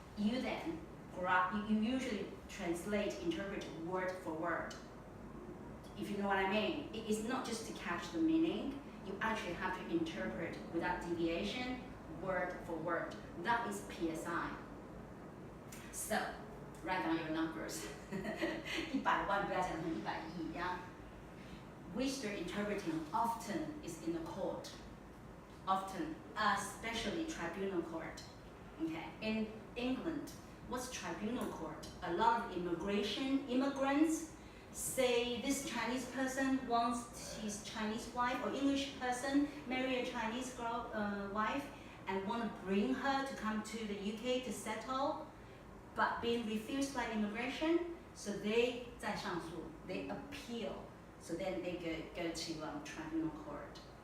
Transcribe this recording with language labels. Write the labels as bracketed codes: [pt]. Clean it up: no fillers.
[en] You then you usually translate, interpret word for word. If you know what I mean, it is not just to catch the meaning, you actually have to interpret without deviation, word for word. That is PSI. So, write down your numbers. [zh] 100万不要讲成100亿 yeah? [en] Visual interpreting often is in the court. Often, especially tribunal court. Okay, in England, what's tribunal court? A lot of immigrants say this Chinese person wants his Chinese wife, or English person marry a Chinese girl wife and want to bring her to come to the UK to settle, but being refused by immigration, so they [zh] 在上诉, [en] they appeal, so then they go to tribunal court.